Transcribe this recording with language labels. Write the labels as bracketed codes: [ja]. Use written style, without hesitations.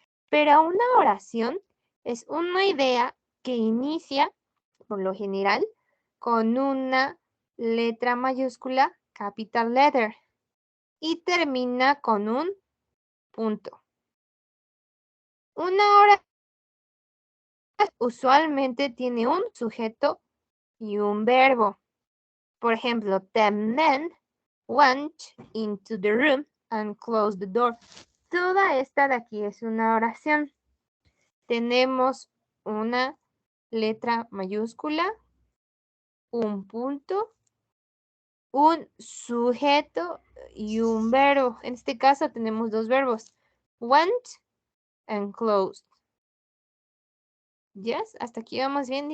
[es] Pero una oración es una idea que inicia, por lo general, con una letra mayúscula, [en] capital letter, [es] y termina con un punto. Una oración usualmente tiene un sujeto y un verbo. Por ejemplo, [en] the men went into the room and closed the door. [es] Toda esta de aquí es una oración. Tenemos una letra mayúscula, un punto, un sujeto y un verbo. En este caso tenemos dos verbos, [en] went and closed. [es] ¿Yes? ¿Hasta aquí vamos bien?